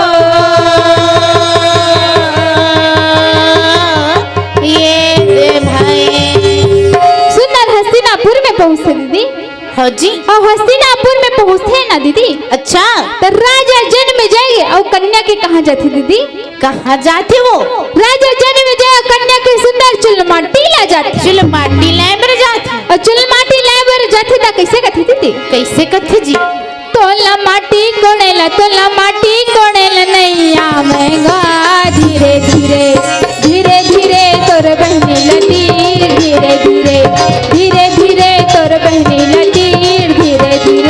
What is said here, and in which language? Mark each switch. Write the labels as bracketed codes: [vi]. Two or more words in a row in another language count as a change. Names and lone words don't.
[hne] ये दे भाई। सुंदर हस्तिनापुर में पहुँचते दीदी। हाँ जी। और हस्तिनापुर में पहुँचते हैं ना दीदी। अच्छा। तो राजा जन्मेजय और कन्या के कहाँ जाते दीदी? कहाँ जाते वो? राजा जन्मेजय और कन्या के सुंदर चुलमाटी ला जाते। चुलमाटी लाइबर जाते। और चुलमाटी लाइबर जाते ता कैसे कथे दीदी? कैसे कथे जी? तोला माटी कोड़ेला नहीं आवेगा धीरे धीरे धीरे धीरे तोर बहनी लतीर धीरे धीरे धीरे धीरे तोर बहनी लतीर धीरे धीरे